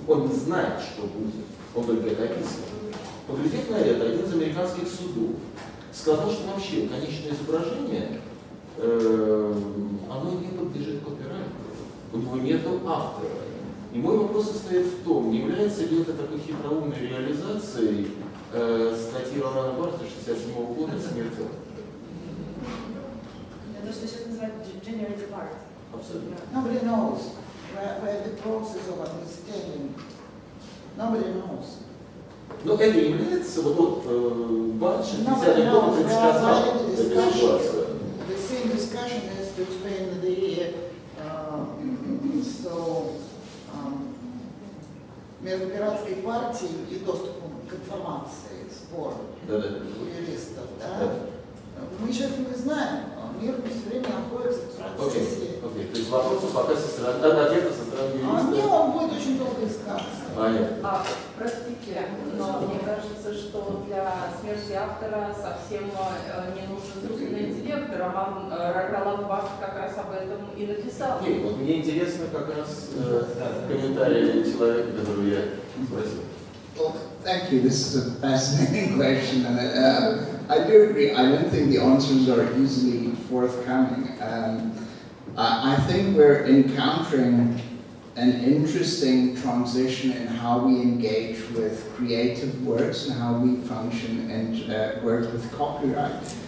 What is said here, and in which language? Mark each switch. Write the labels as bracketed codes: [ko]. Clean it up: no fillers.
[ru] Он не знает, что будет. Он только это описывает. Поглядев на это, один из американских судов сказал, что вообще конечное изображение, оно не подлежит копирайту. У него нет автора. И мой вопрос состоит в том, не является ли это такой хитроумной реализацией статьи Ролана Барта 1967 года «Смерть». Это что сейчас называют generative art. Абсолютно. [en] Nobody knows where the process of understanding. Nobody knows. [ru] Но это является, вот Барт 60-х годов предсказал эту ситуацию. [en] The same discussion is between the [ru] между пиратской партией и доступом к информации, спор у юристов. Да? Мы сейчас не знаем, мир все время находится в процессе. Окей. То есть вопросы пока со стороны, ответа со стороны юриста. Мне он будет очень долго искаться. Понятно. Простите, но мне кажется, что для смерти автора совсем не нужен искусственный интеллект. Ролан Барт как раз об этом и написал. Окей, вот мне интересно как раз комментарий человека, которого я спросил. [en] Well, thank you. This is a fascinating question, and I do agree. I don't think the answers are easily forthcoming. I think we're encountering an interesting transition in how we engage with creative works and how we function and work with copyright.